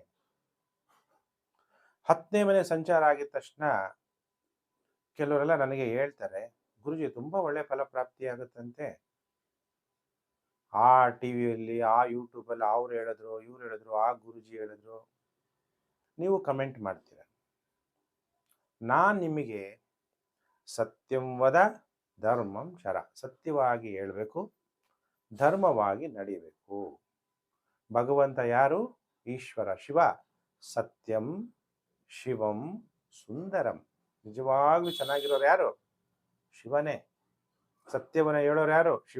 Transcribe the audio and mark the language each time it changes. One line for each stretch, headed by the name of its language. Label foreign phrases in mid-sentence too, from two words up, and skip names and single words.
Kannada: 10ನೇ ಮನೆ ಸಂಚಾರ ಆಗಿದ ತಕ್ಷಣ ಕೆಲವರೆಲ್ಲ ನನಗೆ ಹೇಳ್ತಾರೆ, ಗುರುಜಿ ತುಂಬ ಒಳ್ಳೆ ಫಲಪ್ರಾಪ್ತಿ ಆಗುತ್ತಂತೆ. ಆ ಟಿವಿಯಲ್ಲಿ, ಆ ಯೂಟ್ಯೂಬಲ್ಲಿ ಅವ್ರು ಹೇಳಿದ್ರು, ಇವ್ರು ಹೇಳಿದ್ರು, ಆ ಗುರುಜಿ ಹೇಳಿದ್ರು. ನೀವು ಕಮೆಂಟ್ ಮಾಡ್ತೀರ. ನಾನು ನಿಮಗೆ
Sanskrit: ಸತ್ಯಂ ವದ ಧರ್ಮಂ ಚರ,
Kannada: ಸತ್ಯವಾಗಿ ಹೇಳಬೇಕು, ಧರ್ಮವಾಗಿ ನಡಿಬೇಕು. ಭಗವಂತ ಯಾರು? ಈಶ್ವರ ಶಿವ.
Sanskrit: ಸತ್ಯಂ ಶಿವಂ ಸುಂದರಂ.
Kannada: ನಿಜವಾಗ್ಲೂ ಚೆನ್ನಾಗಿರೋರು ಯಾರು? ಶಿವನೇ. ಸತ್ಯವನ್ನ ಹೇಳೋರು ಯಾರು? ಶಿವ.